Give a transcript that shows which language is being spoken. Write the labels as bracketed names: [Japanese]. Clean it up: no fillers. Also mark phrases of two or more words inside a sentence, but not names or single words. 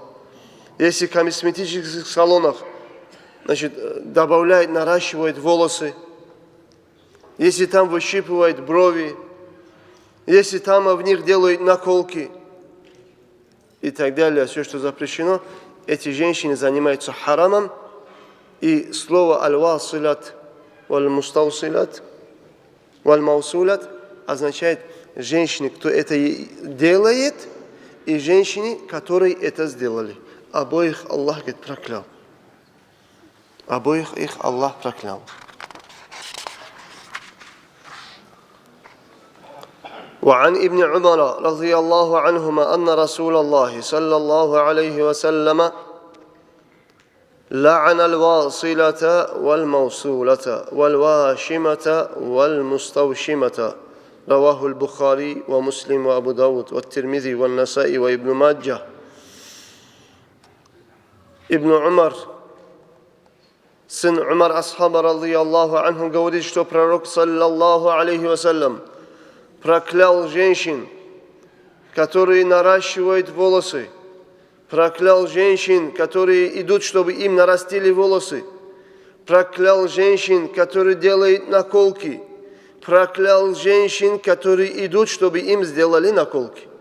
[Russian] Если в косметических салонах, значит, добавляют, наращивают волосы, если там выщипывают брови, если там в них делают наколки и так далее, все, что запрещено, эти женщины занимаются харамом, и слово [Arabic] «الواصلات والمستوصلات والموصولات» [Russian] означает женщины, кто это делает, и женщины, которые это сделали. Обоих Аллах, говорит, проклял. Обоих их Аллах проклял. [Arabic] وعن ابن عمر رضي الله عنهما أن رسول الله صلى الله عليه وسلم لعن الواصلة والموصولة والواشمة والمستوشمة رواه البخاري ومسلم وأبو داود والترمذي والنسائي وابن ماجه. [Russian] Ибн Умар, сын Умар асхаба, [Arabic] رضي الله عنه, [Russian] говорит, что пророк, [Arabic] صلى الله عليه وسلم, [Russian] проклял женщин, которые наращивают волосы, проклял женщин, которые идут, чтобы им нарастили волосы, проклял женщин, которые делают наколки, проклял женщин, которые идут, чтобы им сделали наколки.